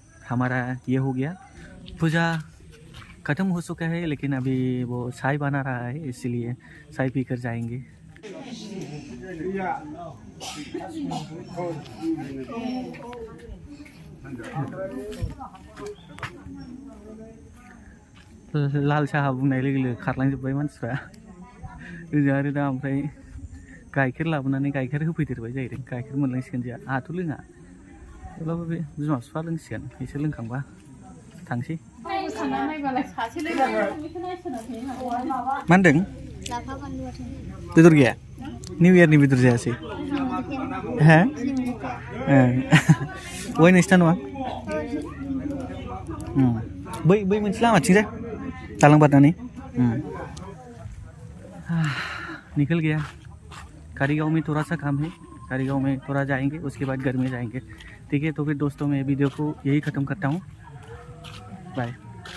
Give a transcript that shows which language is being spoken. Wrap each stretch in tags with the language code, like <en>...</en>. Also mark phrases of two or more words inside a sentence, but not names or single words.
<hi>हमारा ये हो गया पूजा ख़त्म हो चुका है लेकिन अभी वो चाय बना रहा है इसीलिए चाय पी कर जाएंगे।</hi> <brx>लाल साहा बुंनाय लोगो लोगो खारलांजोब्बाय मानसिफ्रा ओजों आरो दा ओमफ्राय गाइखेर लाबोनानै गाइखेर होफैदेरबाय जाहैदों गाइखेर मोनलांसिगोन जोंहा आंहाथ' लोङा थेवब्लाबो बे बिमा बिफा लोंसिगोन बिसोर लोंखांबा थांसै। मा होनदों बेदर गैया निउ इयारनि बेदर जायासै हा बहाय नोंसिना नङा बै मोनसे लामाथिंजाय दालां बारनानै</brx> <hi>निकल गया। कारीगांव में थोड़ा सा काम है कारीगांव में थोड़ा जाएंगे उसके बाद घर में जाएंगे ठीक है। तो फिर दोस्तों मैं वीडियो को यही ख़त्म करता हूँ बाय।</hi>